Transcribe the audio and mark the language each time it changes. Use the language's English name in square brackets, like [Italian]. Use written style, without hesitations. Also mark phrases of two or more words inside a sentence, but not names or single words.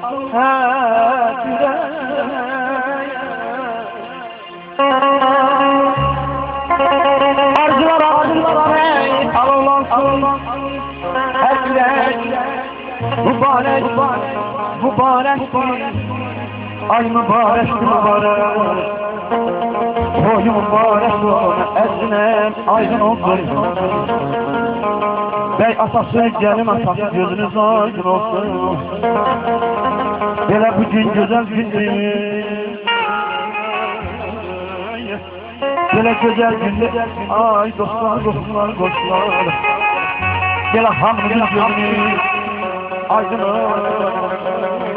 [Turkish] arzular alınlansın her yürek mübarek ay mübarek Toyu mübarek olsun, ezinem aydın olsun. Bey atası, gelin atası, gözünüz aydın olsun. [Azerbaijani] Belə bu gün gözəl gündür. Belə gözəl gündür. Ay dostlar, dostlar, dostlar. Belə hamının gözünüz aydın olsun.